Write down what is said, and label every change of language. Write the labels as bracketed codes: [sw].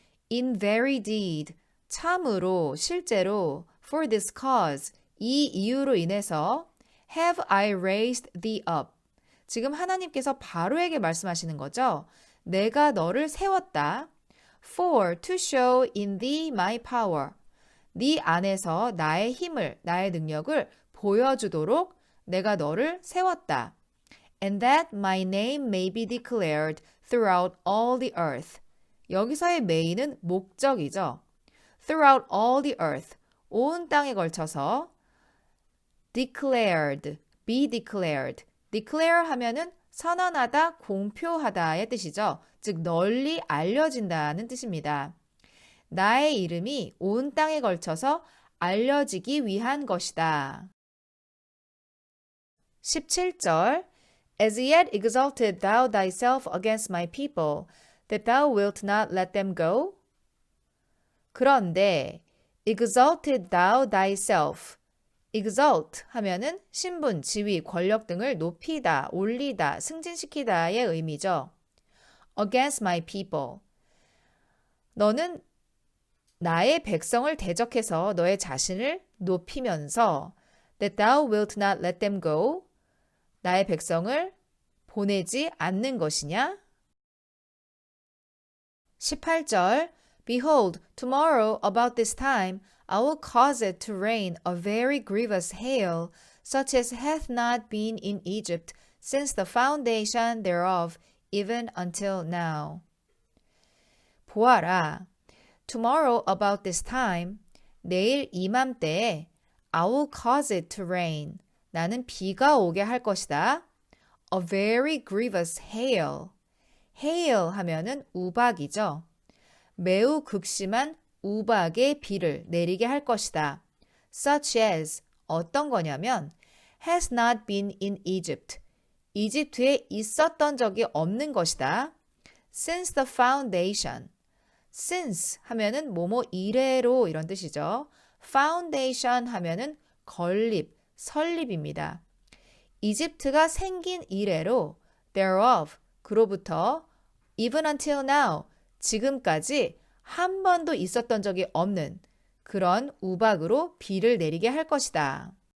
[en] In very deed, [ko] 참으로, 실제로, [en] for this cause, [ko] 이 이유로 인해서 [en] have I raised thee up. [ko] 지금 하나님께서 바로에게 말씀하시는 거죠. 내가 너를 세웠다. [en] For to show in thee my power. [ko] 네 안에서 나의 힘을, 나의 능력을 보여주도록 내가 너를 세웠다. [en] And that my name may be declared throughout all the earth. [ko] 여기서의 may는 목적이죠. [en] Throughout all the earth. [ko] 온 땅에 걸쳐서 [en] declared, be declared. [ko] declare 하면은 선언하다, 공표하다의 뜻이죠. 즉 널리 알려진다는 뜻입니다. 나의 이름이 온 땅에 걸쳐서 알려지기 위한 것이다. [en] 17절 As yet exalted thou thyself against my people, that thou wilt not let them go? [ko] 그런데 [en] exalted thou thyself [ko] exalt 하면은 신분, 지위, 권력 등을 높이다, 올리다, 승진시키다의 의미죠. [en] Against my people. [ko] 너는 나의 백성을 대적해서 너의 자신을 높이면서 [en] that thou wilt not let them go. [ko] 나의 백성을 보내지 않는 것이냐? [en] 18절 Behold, tomorrow about this time I will cause it to rain a very grievous hail, such as hath not been in Egypt since the foundation thereof, even until now. [ko] 보아라, [en] tomorrow about this time, [ko] 내일 이맘때에 [en] I will cause it to rain. [ko] 나는 비가 오게 할 것이다. [en] A very grievous hail. [ko] hail 하면은 우박이죠. 매우 극심한 우박의 비를 내리게 할 것이다. [en] Such as [ko] 어떤 거냐면 [en] has not been in Egypt. [ko] 이집트에 있었던 적이 없는 것이다. [en] Since the foundation. [ko] since 하면은 뭐뭐 이래로 이런 뜻이죠. foundation 하면은 건립, 설립입니다. 이집트가 생긴 이래로 thereof, 그로부터 [en] even until now, [ko] 지금까지 한 번도 있었던 적이 없는 그런 우박으로 비를 내리게 할 것이다.